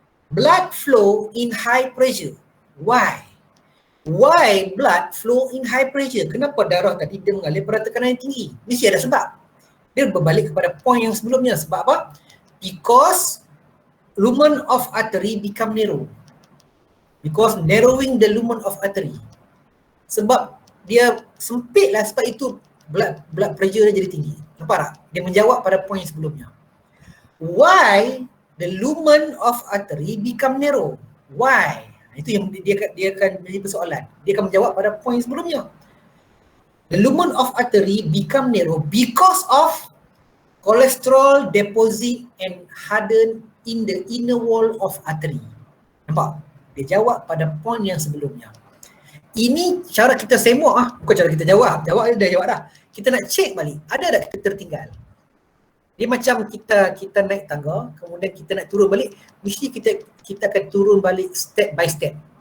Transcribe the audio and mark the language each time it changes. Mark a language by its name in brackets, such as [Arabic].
[English] Blood flow in high pressure. Why? Why blood flow in high pressure? [Malay] Kenapa darah tadi dia mengalir pada tekanan yang tinggi? Mesti ada sebab. Dia berbalik kepada point yang sebelumnya. Sebab apa? [English] Because lumen of artery become narrow. Because narrowing the lumen of artery. [Malay] Sebab dia sempit lah, sebab itu blood pressure dia jadi tinggi. Nampak tak? Dia menjawab pada point yang sebelumnya. [English] Why the lumen of artery become narrow? Why? [Malay] Itu yang dia akan menjadi persoalan. Dia akan menjawab pada point sebelumnya. [English] The lumen of artery become narrow because of cholesterol deposit and harden in the inner wall of artery. [Malay] Nampak? Dia jawab pada point yang sebelumnya. Ini cara kita semua bukan cara kita jawab. Jawab dia dah jawab dah. Kita nak check balik. Ada tak kita tertinggal? Dia macam kita naik tangga, kemudian kita nak turun balik, mesti kita akan turun balik step by step.